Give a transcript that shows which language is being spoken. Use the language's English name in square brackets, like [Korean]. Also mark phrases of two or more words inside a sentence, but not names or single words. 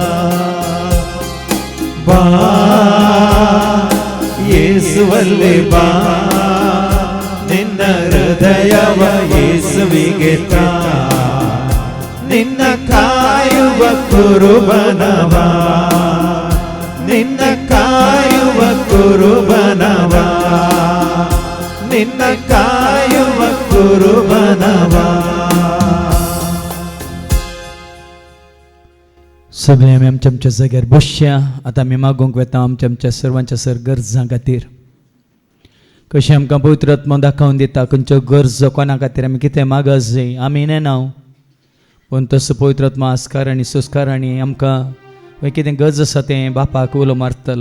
[Kannada] ಬಾ ಯೇಸುವಲ್ಲಿ ಬಾ, ನಿನ್ನ ಹೃದಯವ ಯೇಸುವಿಗೆ ತಾ, ನಿನ್ನ ಕಾಯುವ ಕುರುಬನವ. ನಿನ್ನ ಕಾಯುವ ಕುರುಬನವ, ನಿನ್ನ ಕಾಯುವ कुर्बानवा [Konkani] सगळे आमी आमच्या जाग्यार बसया. आतां आमी मागोवंक वेता आमच्या आमच्या सर्वांच्या सर गरजां खातीर. कशें आमकां पवित्र आत्मा दाखोवन दिता खंयच्यो गरजो कोणा खातीर आमी कितें मागत जाय आमी नेनाव, पूण तसो पवित्र आत्मा आस्कार आनी सुस्कार आनी आमकां कितें गरज आसा तें बापाक उलो मारतलो.